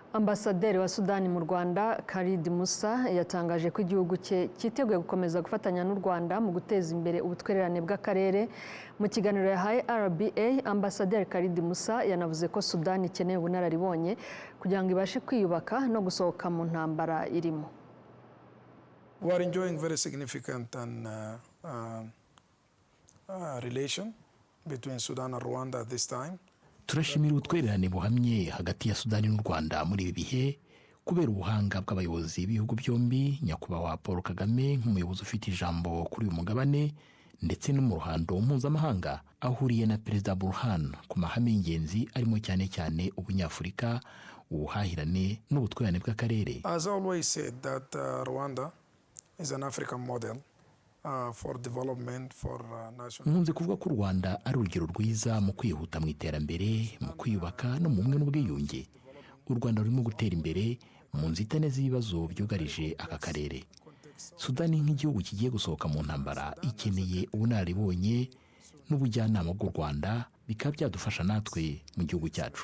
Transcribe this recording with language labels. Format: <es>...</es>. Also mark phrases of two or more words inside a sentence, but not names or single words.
<rw>Ambasaderi wa Sudani mu Rwanda Khalid Musa yatangaje ko igihugu cye cyiteguye gukomeza gufatanya n'u Rwanda mu guteza imbere ubutwererane bw'akarere. Mu kiganiro yahaye RBA, Ambasaderi Khalid Musa yanavuze ko Sudani ikeneye ubunararibonye kugira ngo ibashe kwiyubaka no gusohoka mu ntambara irimo.</rw> <en>We are enjoying very significant relation between Sudan and Rwanda at this time.</en> <rw>Turashimira ubutwererane buhamye hagati ya Sudani n'u Rwanda muri ibi bihe kubera ubuhanga bw'abayobozi b'ibihugu byombi, nyakubahwa Paul Kagame nk'umuyobozi ufite ijambo kuri uyu mugabane ndetse no mu ruhando mpuzamahanga ahuriye na Perezida Burhan ku mahame y'ingenzi arimo cyane cyane ubunyafurika, ubuhahirane n'ubutwererane bw'akarere.</rw> <en>As always said that Rwanda is an African model for development for national.</en> <rw>Nkunze kuvuga ko u Rwanda ari urugero rwiza mu kwihuta mu iterambere, mu kwiyubaka no mu bumwe n'ubwiyunge. U Rwanda rurimo gutera imbere mu nzitane z'ibibazo byugarije aka karere. Sudani nk'igihugu kigiye gusohoka mu ntambara ikeneye ubunararibonye n'ubujyanama bw'u Rwanda, bikaba byadufasha natwe mu gihugu cyacu.</rw>